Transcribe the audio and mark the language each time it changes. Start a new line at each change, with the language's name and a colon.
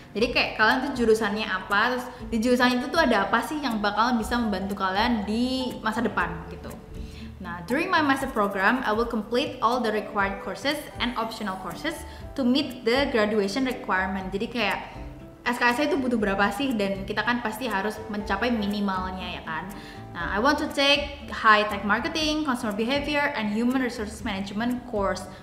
Indonesian: Jadi kayak kalian tuh jurusannya apa, terus di jurusan itu tuh ada apa sih yang bakalan bisa membantu kalian di masa depan gitu.
English: Nah, during my master program, I will complete all the required courses and optional courses to meet the graduation requirement.
Indonesian: Jadi kayak SKS itu butuh berapa sih, dan kita kan pasti harus mencapai minimalnya ya kan.
English: Nah, I want to take high tech marketing, consumer behavior, and human resources management course.